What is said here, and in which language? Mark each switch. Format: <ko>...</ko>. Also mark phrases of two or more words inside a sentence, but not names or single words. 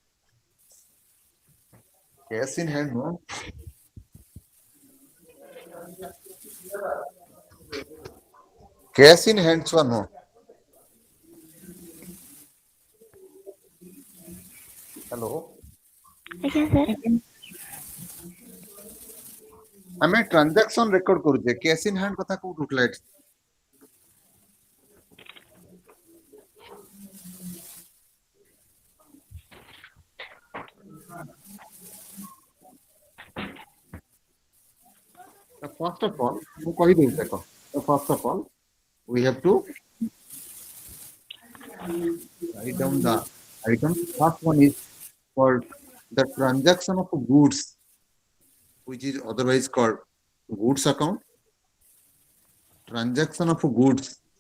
<en>Cash in hand no. Cash in hand छुआ no. Hello.</en> <or>ଆଜ୍ଞା sir. ଆମେ</or> <en>transaction record</en> <or>କରୁଛେ</or> <en>cash in hand</en> <or>କଥା କୋଉଠି ଉଠିଲା ଏଠି?</or> <en>First of all,</en> <or>ମୁଁ କହିଦେବି ଦେଖ.</or> <en>First of all, we have to write down the items. First one is called the transaction of goods, which is otherwise called goods account. Transaction of goods.</en>